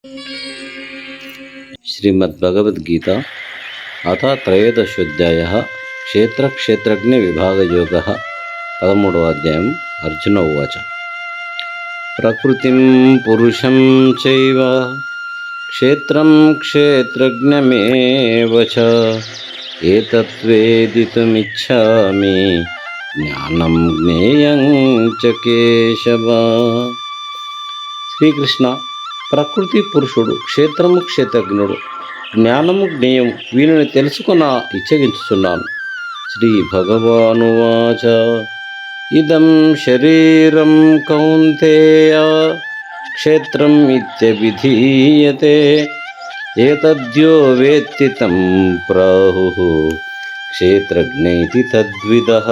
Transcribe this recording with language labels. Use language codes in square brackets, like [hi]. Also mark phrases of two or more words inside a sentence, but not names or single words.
[sa] श्रीमद्भगवद्गीता अथ त्रयोदशोऽध्यायः क्षेत्रक्षेत्रज्ञविभागयोगः 13వ अध्यायम् अर्जुन उवाच प्रकृतिं पुरुषं चैव क्षेत्रं क्षेत्रज्ञमेव च एतद्वेदितुमिच्छामि ज्ञानं ज्ञेयं च केशव। [te] శ్రీకృష్ణ, ప్రకృతి పురుషుడు, క్షేత్రము క్షేత్రజ్ఞుడు, జ్ఞానము జ్ఞేయం, వీనిని తెలుసుకున్న ఇచ్చగించుచున్నాను. [sa] శ్రీ భగవానువాచ ఇదం శరీరం కౌంతేయ క్షేత్రం ఇత్యభిధీయతే ఏతద్యో వేత్తి తం ప్రాహుః క్షేత్రజ్ఞైతి తద్విదః.